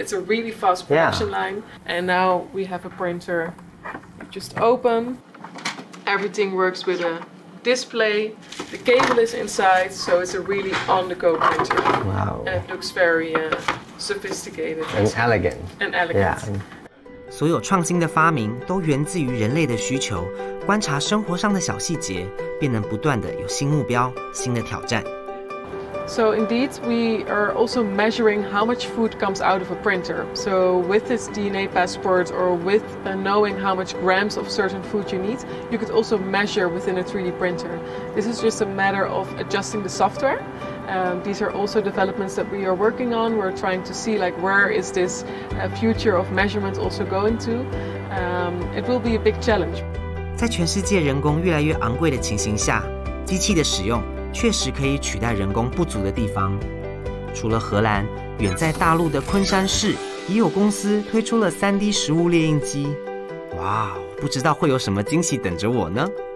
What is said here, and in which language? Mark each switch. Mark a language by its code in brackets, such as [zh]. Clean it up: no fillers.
[en] it's a really fast production line. And now we have a printer. You just open. Everything works with a display. The cable is inside, so it's a really on-the-go printer. Wow. And it looks very sophisticated And elegant. and elegant. Yeah. [zh] 所有创新的发明都源自于人类的需求，观察生活上的小细节，便能不断的有新目标、新的挑战。 [en] So indeed, we are also measuring how much food comes out of a printer. So with this DNA passport or with knowing how much grams of certain food you need, you could also measure within a 3D printer. This is just a matter of adjusting the software. These are also developments that we are working on. We're trying to see like where is this future of measurement also going to. It will be a big challenge. [zh] 在全世界人工越来越昂贵的情形下，机器的使用确实可以取代人工不足的地方。除了荷兰，远在大陆的昆山市也有公司推出了3D 食物列印机。哇，不知道会有什么惊喜等着我呢？